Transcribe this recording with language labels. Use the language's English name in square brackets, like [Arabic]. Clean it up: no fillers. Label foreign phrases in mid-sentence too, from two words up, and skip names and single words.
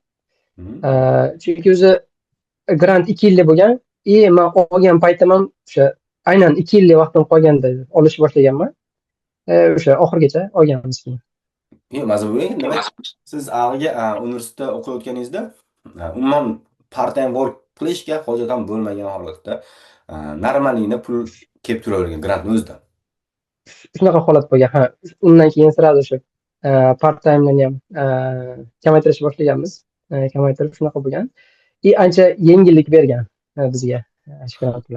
[Uzbek] Chunki o'zi grant 2 yillik bo'lgan. Men olgan paytim ham o'sha aynan 2 yillik vaqtim qolganda olishni boshlaganman. O'sha oxirigacha olganmiz keyin. Mazza bo'lgan. Demak, siz universitetda o'qiyotganingizda umuman [English] part-time work [Uzbek] qilishga hojat ham bo'lmagan holatda normalniy pul kelib turavergan grantni o'zidan. Shunaqa holat bo'lgan. Ha, undan keyin sirasi o'sha part-time'ni ham kamaytirishni boshlaganmiz. Kamaytirib shunaqa bo'lgan. Ancha yengillik bergan bizga shikoyat bilan.